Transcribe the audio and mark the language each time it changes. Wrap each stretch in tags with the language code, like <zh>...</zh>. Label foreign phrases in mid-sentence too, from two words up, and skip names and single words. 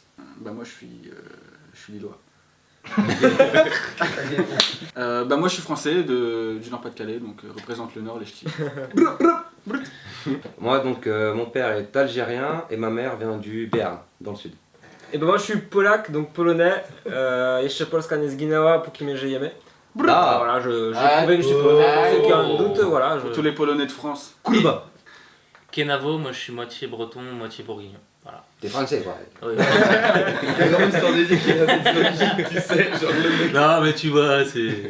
<fr>Bah moi je suis lillois. Bah moi je suis français du Nord-Pas-de-Calais, donc représente le Nord, les ch'tis. Moi donc mon père est algérien et ma mère vient du Béarn, dans le sud. Et ben moi je suis polac, donc polonais.</fr> <pl>Jeszcze Polska nie zginęła, póki mnie żyjemy. Ah</pl> <fr>Voilà, je Ah, trouvais que je suis polonais. Pour ceux qui ont un oh. doute, voilà. Pour Je... tous les Polonais de France. Kurva. Kenavo, moi je suis moitié breton, moitié bourguignon. Voilà. T'es français quoi. Ouais. tu sais, genre Non mais tu vois, c'est...</fr>